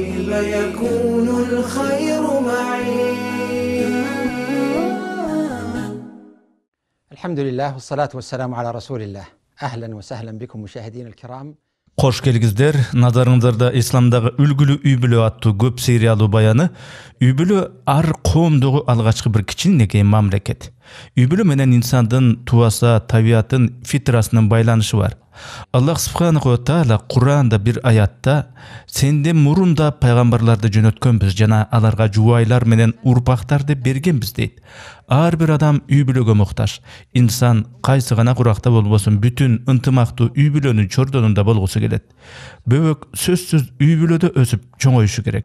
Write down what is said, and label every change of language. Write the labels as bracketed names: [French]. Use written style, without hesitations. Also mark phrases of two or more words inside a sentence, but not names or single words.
[Arabic] فيكون الخير معي. الحمد لله والصلاة والسلام على رسول الله. أهلا وسهلا بكم مشاهدين الكرام. [Kyrgyz] Кош келгиздер, назарыңыздарда исламдагы үлгүлүү үй бүлө аттуу көп сериялуу баяны. Үй бүлө ар коомдогу алгачкы бир кичинекей мамлекет. Үй бүлө менен инсандын туаса, табиятын, фитрасынын байланышы бар. Аллах [Arabic] سبحانه وتعالى [Kyrgyz] Кур'анда бир аятта сенден мурун да пайгамбарларды жөнөткөнбүз жана аларга жубайлар менен урпактарды бергенбиз дейт. Ар бир адам үй бүлөгө муктаж. Инсан кайсы гана куракта болбосун бүтүн ынтымактуу үй бүлөнүн чордонунда болгусу келет. Бөбөк сөзсүз үй бүлөдө өсүп чоңоюшу керек.